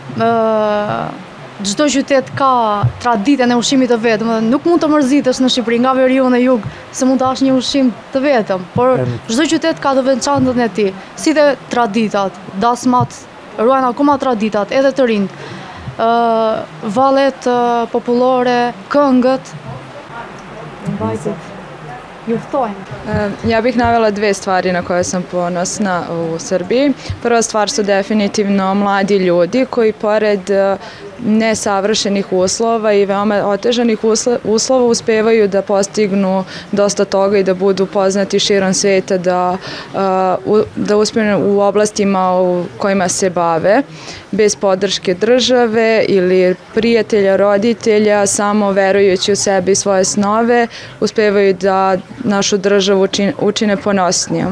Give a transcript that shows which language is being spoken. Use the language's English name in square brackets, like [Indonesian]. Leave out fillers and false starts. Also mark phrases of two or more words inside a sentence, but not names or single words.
[Albanian] Çdo qytet ka traditën e ushqimit të vet, nuk mund të mërzitesh në Shqipëri nga veriu në jug se mund të hash një ushqim të vetëm, por çdo qytet ka të veçantën e tij, si dhe traditat, dasmat ruajnë akoma traditat edhe të rinjt. Vallet popullore, këngët, mbajtjet. [Serbian] Ja bih navela dve stvari na koje sam ponosna u Srbiji. Prva stvar su definitivno mladi ljudi koji pored nesavršenih uslova i veoma otežanih uslova uspevaju da postignu dosta toga i da budu poznati širom sveta, da uspiju u oblastima u kojima se bave, bez podrške države ili prijatelja, roditelja, samo verujući u sebe i svoje snove, uspevaju da našu državu učine ponosnijom.